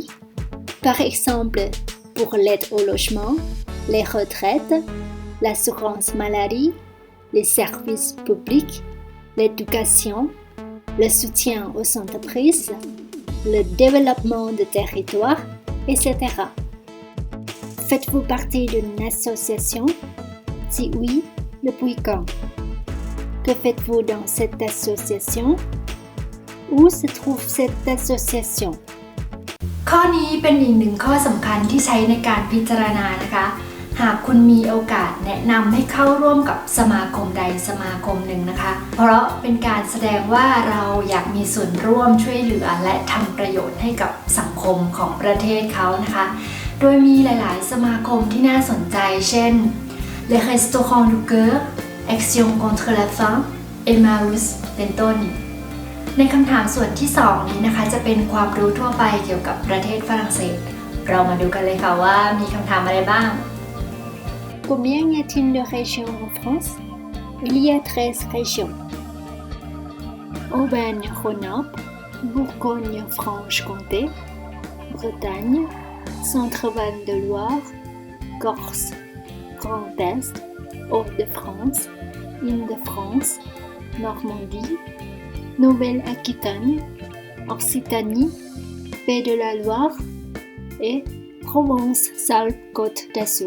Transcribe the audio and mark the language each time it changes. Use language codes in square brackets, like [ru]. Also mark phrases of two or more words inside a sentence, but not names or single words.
[fr] Par exemple, pour l'aide au logement, les retraites, l'assurance maladie, les services publics, l'éducation, le soutien aux entreprises, le développement de territoires, etc. Faites-vous partie d'une association? Si oui, depuis quand?Que faites-vous dans cette association? Où se trouve cette association? [th] ข้อนี้เป็นอีกหนึ่งข้อสำคัญที่ใช้ในการพิจารณานะคะหากคุณมีโอกาสแนะนำให้เข้าร่วมกับสมาคมใดสมาคมหนึ่งนะคะเพราะเป็นการ แสดงว่าเราอยากมีส่วนร่วมช่วยเหลือและทำประโยชน์ให้กับสังคมของประเทศเขานะคะโดยมีหลายๆสมาคมที่น่าสนใจเช่น Les Restaurants du Cœur Action contre la faim Emmaüs เป็นต้นในคำถามส่วนที่2นี้นะคะจะเป็นความรู้ทั่วไปเกี่ยวกับประเทศฝรั่งเศสเรามาดูกันเลยค่ะว่ามีคำถามอะไรบ้าง [fr] Combien y a-t-il de régions en France? Il y a 13 régions. Auvergne-Rhône-Alpes, Bourgogne-Franche-Comté, Bretagne, Centre-Val de Loire, Corse, Grand Est, Hauts-de-France, Île-de-France, Normandie, Nouvelle-Aquitaine, Occitanie, Pays de la Loire et Provence-Alpes-Côte d'Azur.